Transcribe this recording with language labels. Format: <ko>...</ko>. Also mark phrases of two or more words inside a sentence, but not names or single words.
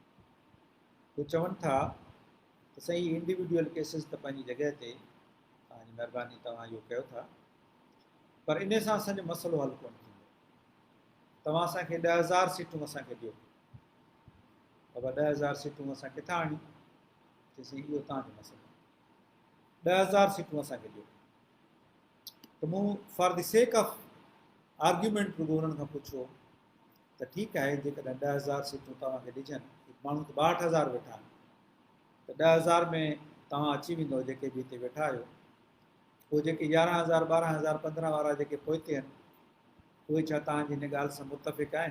<sd>हू चवनि था त सही</sd> <en>individual cases</en> <sd>त पंहिंजी जॻह ते, तव्हांजी महिरबानी तव्हां इहो कयो था, पर इन सां असांजो मसइलो हल कोन थींदो। तव्हां असांखे 10,000 सीटूं असांखे ॾियो, बाबा 10,000 सीटूं असां किथां आणियूं? चईसीं इहो तव्हांजो मसइलो, 10,000 सीटूं असांखे ॾियो। त मूं</sd> <en>for the sake of argument</en> <sd>रुॻो उन्हनि खां पुछो त ठीकु आहे, जेकॾहिं 10,000 सीटूं तव्हांखे ॾिजनि, माण्हू त 62,000 वेठा आहिनि, त 10,000 में तव्हां अची वेंदव जेके बि हिते वेठा आहियो, पोइ जेके 11,000 12,000 15 वारा जेके पोइते आहिनि, उहे छा तव्हांजी हिन ॻाल्हि सां मुतफ़िक़ आहिनि?</sd>